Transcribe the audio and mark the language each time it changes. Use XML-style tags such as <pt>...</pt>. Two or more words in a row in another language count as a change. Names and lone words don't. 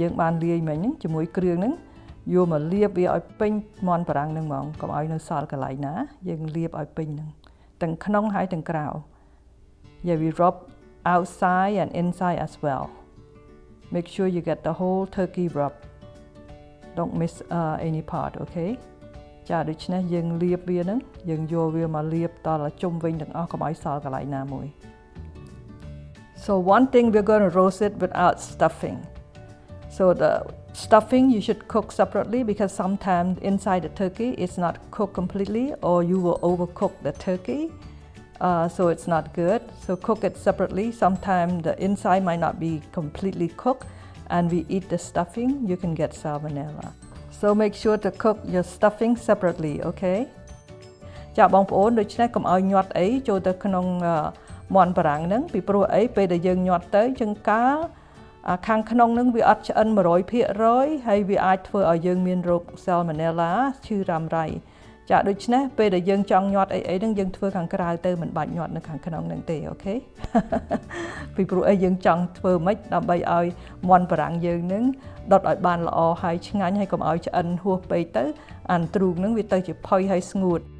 <km>យើងបានលាយមិញហ្នឹងជាមួយគ្រឿងហ្នឹងយកមកលាបវាឲ្យពេញមាន់បារាំងហ្នឹងហ្មងកុំឲ្យនៅសល់កន្លែងណាយើងលាបឲ្យពេញហ្នឹងទាំងក្នុងហើយទាំងក្រៅ</km> <en>Yeah, we rub outside and inside as well. Make sure you get the whole turkey rub. Don't miss any part, okay?</en> <km>ចា៎ដូច្នេះយើងលាបវាហ្នឹងយើងយកវាមកលាបតដល់ជុំវិញទាំងអស់កុំឲ្យសល់កន្លែងណាមួយ</km> <en>So one thing we're going to roast it without stuffing. So the stuffing you should cook separately because sometimes inside the turkey it's not cooked completely or you will overcook the turkey. So it's not good. So cook it separately. Sometimes the inside might not be completely cooked and we eat the stuffing, you can get salmonella. So make sure to cook your stuffing separately, okay?</en> <km>ចាបងប្អូនដូច្នេះកុំឲ្យញាត់អីចូលទៅក្នុងមាន់បារាំងហ្នឹងពីព្រោះអីពេលដែលយើងញាត់ទៅចង្កា ខាងក្នុងហ្នឹងវាអត់ឆ្អិន 100% ហើយវាអាចធ្វើឲ្យយើងមានរោគ salmonella ឈឺរ៉ាំរ៉ៃចាដូច្នេះពេលដែលយើងចង់ញាត់អីហ្នឹងយើងធ្វើខាងក្រៅទៅមិនបាច់ញាត់នៅខាងក្នុងហ្នឹងទេអូខេ ពីព្រោះអីយើងចង់ធ្វើម៉េចដើម្បីឲ្យមាន់បារាំងយើងហ្នឹងដុតឲ្យបានល្អហើយឆ្ងាញ់ហើយកុំឲ្យឆ្អិនហួសពេកទៅអានទ្រូងហ្នឹងវាទៅជាផុយហើយស្ងួត</km>